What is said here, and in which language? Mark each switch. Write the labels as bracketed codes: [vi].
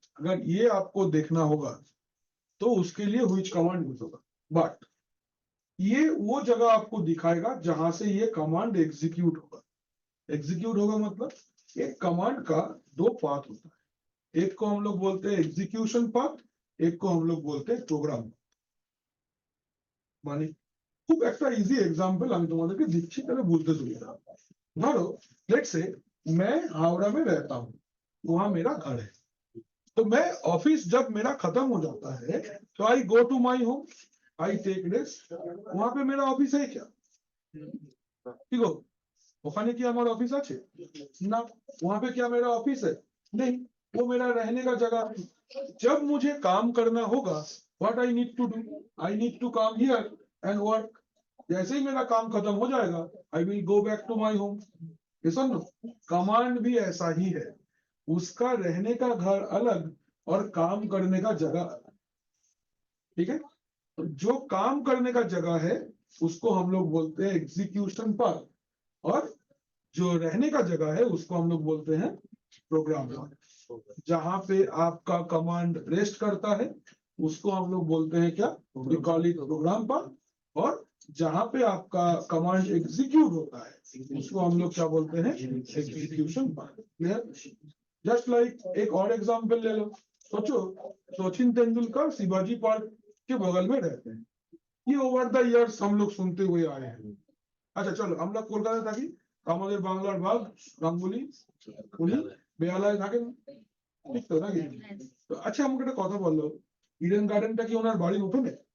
[hi] अगर ये आपको देखना होगा तो उसके लिए व्हिच कमांड यूज होगा, बट ये वो जगह आपको दिखाएगा जहां से ये कमांड एग्जीक्यूट होगा। एग्जीक्यूट होगा मतलब एक कमांड का दो पाथ होता है, एक को हम लोग बोलते हैं एग्जीक्यूशन पाथ, एक को हम लोग बोलते हैं प्रोग्राम। [bn] মানে খুব একটা ইজি एग्जांपल আমি তোমাদেরকে দিচ্ছি, তাহলে বুঝতে সুবিধা হবে। [hi] ধরো लेट्स से मैं हावड़ा में रहता हूँ, वहां मेरा घर है, तो मैं ऑफिस जब मेरा खत्म हो जाता है तो [en] I go to my home, I take rest. [hi] वहां पे मेरा ऑफिस है क्या? [bn] ठीक हो, ওখানে কি আমার অফিস আছে? না। [hi] वहां पे क्या मेरा ऑफिस है? नहीं, वो मेरा रहने का जगह है। जब मुझे काम करना होगा, [en] What I need to do, I need to come here and work. [hi] जैसे ही मेरा काम खत्म हो जाएगा, [en] I will go back to my home. [hi] ये सुनो, कमांड भी ऐसा ही है, उसका रहने का घर अलग और काम करने का जगह अलग। ठीक है, तो जो काम करने का जगह है उसको हम लोग बोलते हैं एग्जीक्यूशन पार्ट, और जो रहने का जगह है उसको हम लोग बोलते हैं प्रोग्राम पार्ट। जहां पे आपका कमांड रेस्ट करता है उसको हम लोग बोलते हैं क्या? [en] We call it program part. [hi] और जहां पे आपका कमांड एग्जीक्यूट होता है उसको हम लोग क्या बोलते हैं? Execution part. Clear? Just like एक और एग्जांपल ले लो। सोचो सचिन तेंदुलकर शिवाजी पार्क के बगल में रहते हैं, ये [en] over the years [hi] हम लोग सुनते हुए आए हैं। अच्छा चलो, [bn] আমরা কলকাতা থাকি, আমাদের বাংলার বাঘ গাঙ্গুলি উনি বেহালায় থাকেন, ঠিক তো নাকি? তো আচ্ছা আমাকে একটা কথা বললো, ইডেন গার্ডেনটা কি ওনার বাড়ির উঠোনে?